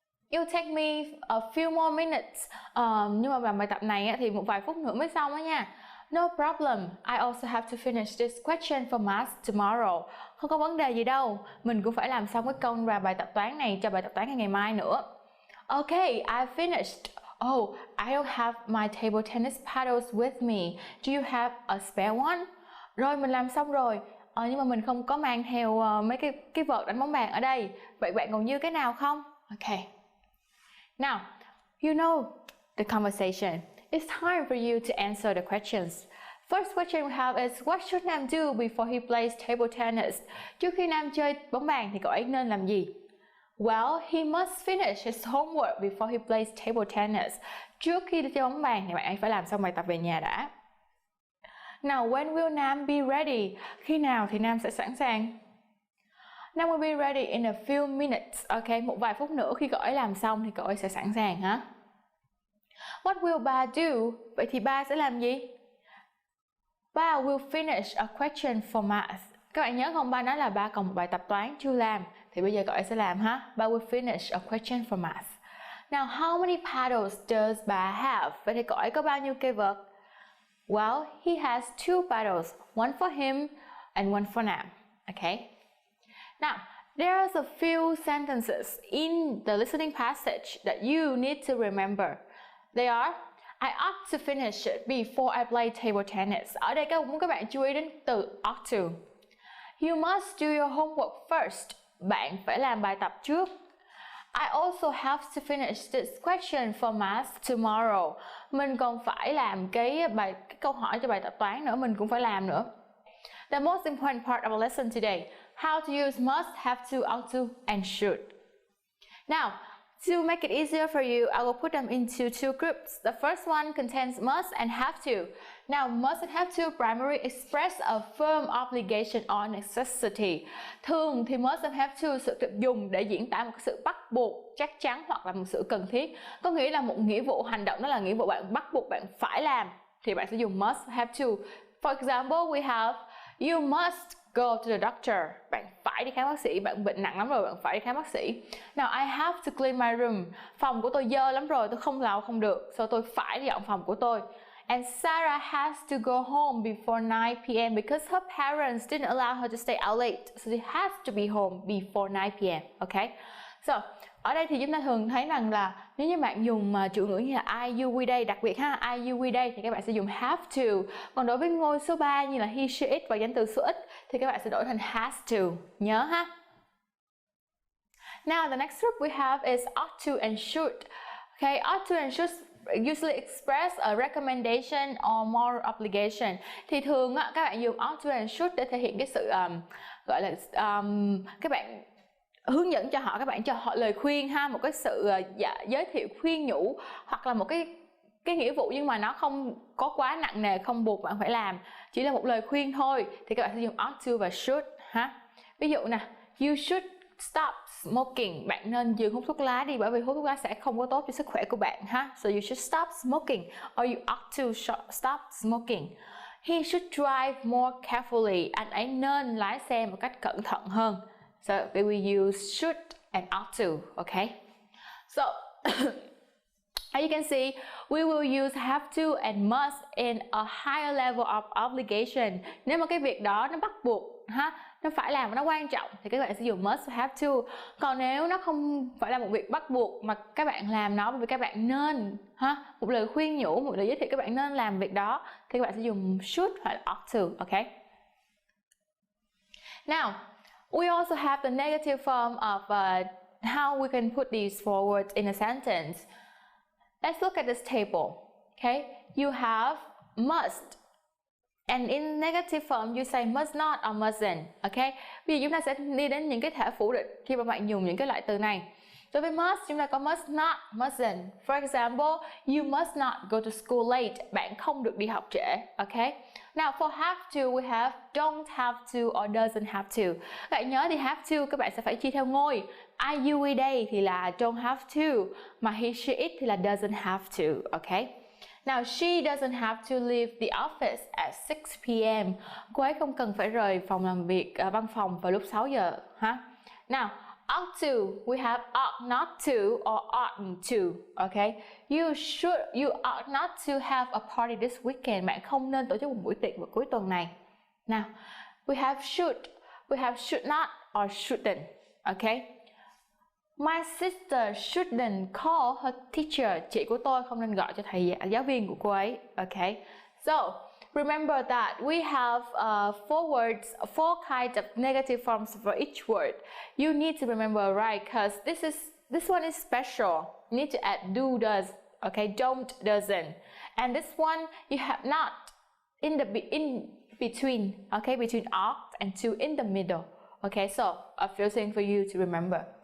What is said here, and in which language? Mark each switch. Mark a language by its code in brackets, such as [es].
[en] It'll take me a few more minutes. [vi] Nhưng mà làm bài tập này thì một vài phút nữa mới xong đó nha. [en] No problem, I also have to finish this question for maths tomorrow. [vi] Không có vấn đề gì đâu, mình cũng phải làm xong cái câu và bài tập toán này cho bài tập toán ngày mai nữa. [en] Okay, I finished. Oh, I don't have my table tennis paddles with me. Do you have a spare one? [vi] Rồi, mình làm xong rồi. Nhưng mà mình không có mang theo mấy cái vợt đánh bóng bàn ở đây. Vậy bạn còn dư cái nào không? [en] Okay. Now, you know the conversation. It's time for you to answer the questions. First question we have is, what should Nam do before he plays table tennis? [vi] Trước khi Nam chơi bóng bàn thì cậu ấy nên làm gì? [en] Well, he must finish his homework before he plays table tennis. [vi] Trước khi đi chơi bóng bàn thì bạn ấy phải làm xong bài tập về nhà đã. [en] Now, when will Nam be ready? [vi] Khi nào thì Nam sẽ sẵn sàng? [en] Nam will be ready in a few minutes. [vi] Ok, một vài phút nữa khi cậu ấy làm xong thì cậu ấy sẽ sẵn sàng hả? [en] What will Ba do? [vi] Vậy thì Ba sẽ làm gì? [en] Ba will finish a question for math. [vi] Các bạn nhớ không? Ba nói là Ba còn một bài tập toán chưa làm. Thì bây giờ cậu ấy sẽ làm ha. [en] Ba will finish a question for math. Now, how many paddles does bà have? [vi] Vậy thì cậu ấy có bao nhiêu cây vợt? [en] Well, he has 2 paddles, one for him and one for Nam. Okay. Now, there's a few sentences in the listening passage that you need to remember. They are: I ought to finish it before I play table tennis. [vi] Ở đây các bạn chú ý đến từ ought to. [en] You must do your homework first. [vi] Bạn phải làm bài tập trước. [en] I also have to finish this question for math tomorrow. [vi] Mình còn phải làm cái câu hỏi cho bài tập toán nữa, mình cũng phải làm nữa. [en] The most important part of our lesson today: how to use must, have to, ought to, and should. Now, to make it easier for you, I will put them into 2 groups. The first one contains must and have to. Now, must and have to primarily express a firm obligation or necessity. [vi] Thường thì must and have to sự được dùng để diễn tả một sự bắt buộc, chắc chắn hoặc là một sự cần thiết. Có nghĩa là một nghĩa vụ hành động, đó là nghĩa vụ bạn bắt buộc bạn phải làm, thì bạn sẽ dùng must have to. [en] For example, we have you must go to the doctor. [vi] Bạn phải đi khám bác sĩ, bạn bệnh nặng lắm rồi, bạn phải đi khám bác sĩ. [en] Now, I have to clean my room. [vi] Phòng của tôi dơ lắm rồi, tôi không lau không được, so tôi phải dọn phòng của tôi. [en] And Sarah has to go home before 9 p.m. because her parents didn't allow her to stay out late. So she has to be home before 9 p.m. Okay? [vi] So, ở đây thì chúng ta thường thấy rằng là nếu như bạn dùng chủ ngữ như là I, you, we, they, đặc biệt ha, I, you, we, they thì các bạn sẽ dùng have to. Còn đối với ngôi số 3 như là he, she, it và danh từ số ít thì các bạn sẽ đổi thành has to. Nhớ ha. [en] Now, the next group we have is ought to and should. Okay, ought to and should usually express a recommendation or moral obligation. [vi] Thì thường các bạn dùng ought to and should để thể hiện cái sự gọi là các bạn hướng dẫn cho họ, các bạn cho họ lời khuyên ha, một cái sự giới thiệu khuyên nhủ, hoặc là một cái nghĩa vụ nhưng mà nó không có quá nặng nề, không buộc bạn phải làm, chỉ là một lời khuyên thôi, thì các bạn sẽ dùng ought to và should ha. Ví dụ nè, [en] you should stop smoking. [vi] Bạn nên dừng hút thuốc lá đi, bởi vì hút thuốc lá sẽ không có tốt cho sức khỏe của bạn ha. [en] So you should stop smoking, or you ought to stop smoking. He should drive more carefully. [vi] Anh ấy nên lái xe một cách cẩn thận hơn. [en] So we will use should and ought to, okay? So as you can see, we will use have to and must in a higher level of obligation. [vi] Nếu mà cái việc đó nó bắt buộc ha, nó phải làm và nó quan trọng thì các bạn sẽ dùng must have to. Còn nếu nó không phải là một việc bắt buộc mà các bạn làm nó bởi vì các bạn nên ha, một lời khuyên nhủ, một lời giới thiệu các bạn nên làm việc đó, thì các bạn sẽ dùng should hoặc là ought to, okay? [en] Now, we also have the negative form of how we can put these forward in a sentence. Let's look at this table. Okay, you have must, and in negative form you say must not or mustn't. [vi] Okay, bây giờ chúng ta sẽ đi đến những cái thể phủ định khi mà bạn dùng những cái loại từ này. Đối với must, chúng ta có must not, mustn't. [en] For example, you must not go to school late. [vi] Bạn không được đi học trễ. [en] Okay. Now for have to, we have don't have to or doesn't have to. [vi] Các bạn nhớ thì have to các bạn sẽ phải chia theo ngôi. I, you, we, they thì là don't have to, mà he, she, it thì là doesn't have to. Okay. [en] Now she doesn't have to leave the office at 6 p.m. [vi] Cô ấy không cần phải rời phòng làm việc, văn phòng vào lúc 6 giờ ha. [en] Now ought to, we have ought not to or oughtn't to. Okay, you ought not to have a party this weekend. [vi] Bạn không nên tổ chức một buổi tiệc vào cuối tuần này. [en] Now we have should not or shouldn't. Okay, my sister shouldn't call her teacher. [vi] Chị của tôi không nên gọi cho thầy giáo viên của cô ấy. [en] Okay, so remember that we have 4 kinds of negative forms for each word. You need to remember, right? Because this one is special. You need to add do, does. Okay, don't, doesn't. And this one you have not in between. Okay, between ought and to in the middle. Okay, so a few things for you to remember.